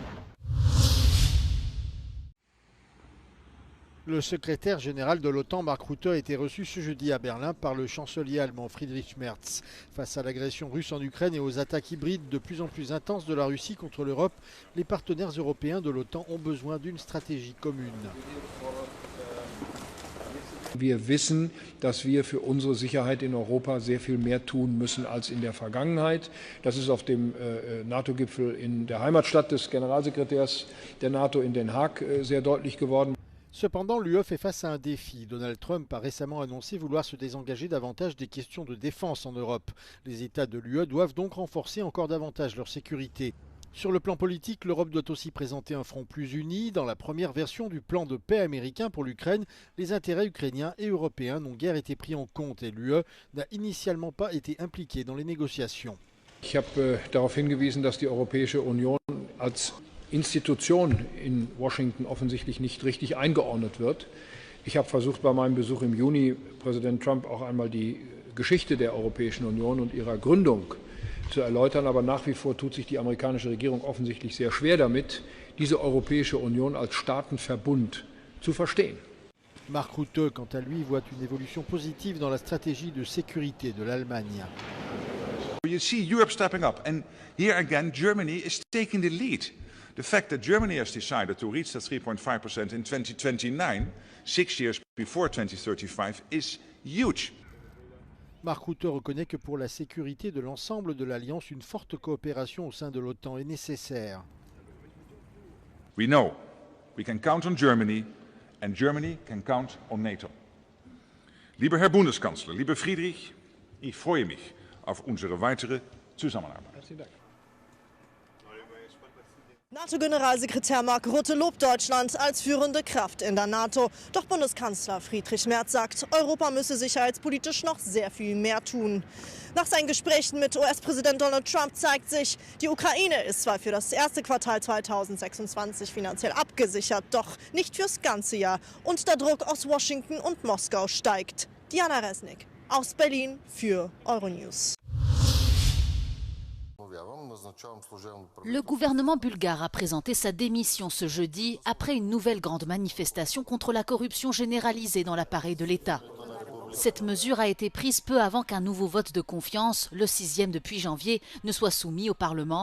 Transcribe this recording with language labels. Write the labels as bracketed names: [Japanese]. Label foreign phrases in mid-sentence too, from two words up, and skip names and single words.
[French] Le secrétaire général de l'OTAN, Mark Rutte, a été reçu ce jeudi à Berlin par le chancelier allemand Friedrich Merz. Face à l'agression russe en Ukraine et aux attaques hybrides de plus en plus intenses de la Russie contre l'Europe, les partenaires européens de l'OTAN ont besoin d'une stratégie commune. [German] Wir wissen, dass wir für unsere Sicherheit in Europa sehr viel mehr tun müssen als in der Vergangenheit. Das ist auf dem NATO-Gipfel in der Heimatstadt des Generalsekretärs der NATO in Den Haag sehr deutlich geworden. [French] Cependant, l'UE fait face à un défi. Donald Trump a récemment annoncé vouloir se désengager davantage des questions de défense en Europe. Les États de l'UE doivent donc renforcer encore davantage leur sécurité. Sur le plan politique, l'Europe doit aussi présenter un front plus uni. Dans la première version du plan de paix américain pour l'Ukraine, les intérêts ukrainiens et européens n'ont guère été pris en compte et l'UE n'a initialement pas été impliquée dans les négociations. [German] Ich habe darauf hingewiesen, dass die Europäische Union als Institution in Washington offensichtlich nicht richtig eingeordnet wird. Ich habe versucht, bei meinem Besuch im Juni Präsident Trump auch einmal die Geschichte der Europäischen Union und ihrer Gründung zu erläutern, aber nach wie vor tut sich die amerikanische Regierung offensichtlich sehr schwer damit, diese Europäische Union als Staatenverbund zu verstehen. [French] Mark Rutte, quant à lui, voit une évolution positive dans la stratégie de sécurité de l'Allemagne. [English] You see Europe stepping up, and here again Germany is taking the lead. The fact that Germany has decided to reach that 3.5% in 2029, 6 years before 2035, is huge. [French] Mark Rutte reconnaît que pour la sécurité de l'ensemble de l'Alliance, une forte coopération au sein de l'OTAN est nécessaire. [English] We know we can count on Germany and Germany can count on NATO. [German] Lieber Herr Bundeskanzler, lieber Friedrich, ich freue mich auf unsere weitere Zusammenarbeit. NATO-Generalsekretär Mark Rutte lobt Deutschland als führende Kraft in der NATO. Doch Bundeskanzler Friedrich Merz sagt, Europa müsse sicherheitspolitisch noch sehr viel mehr tun. Nach seinen Gesprächen mit US-Präsident Donald Trump zeigt sich, die Ukraine ist zwar für das erste Quartal 2026 finanziell abgesichert, doch nicht fürs ganze Jahr. Und der Druck aus Washington und Moskau steigt. Diana Resnick aus Berlin für Euronews. [French] Le gouvernement bulgare a présenté sa démission ce jeudi après une nouvelle grande manifestation contre la corruption généralisée dans l'appareil de l'État. Cette mesure a été prise peu avant qu'un nouveau vote de confiance, le 6e depuis janvier, ne soit soumis au Parlement.